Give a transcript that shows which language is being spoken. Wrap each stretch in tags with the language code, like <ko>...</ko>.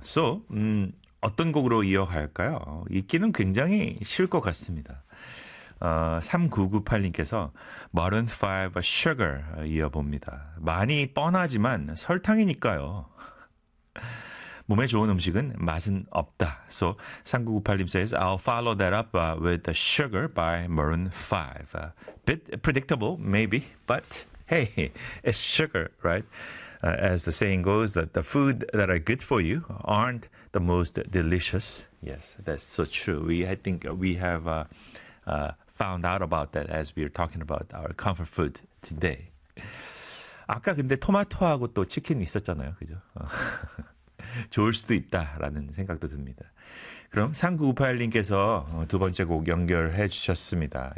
<ko>So, 어떤 곡으로 이어갈까요? 읽기는 굉장히 쉬울 것 같습니다. 3998님께서 Maroon 5 Sugar 이어봅니다. 많이 뻔하지만 설탕이니까요. 몸에 좋은 음식은 맛은 없다.</ko> <en>So 3998님 says I'll follow that up with the sugar by Maroon 5. Bit predictable, maybe, but hey, it's sugar, right? As the saying goes, that the food that are good for you aren't the most delicious. Yes, that's so true. I think we have found out about that as we are talking about our comfort food today.</en> <ko>아까 근데 토마토하고 또 치킨 있었잖아요, 그죠? 좋을 수도 있다라는 생각도 듭니다. 그럼 3958님께서 두 번째 곡 연결해 주셨습니다.</ko>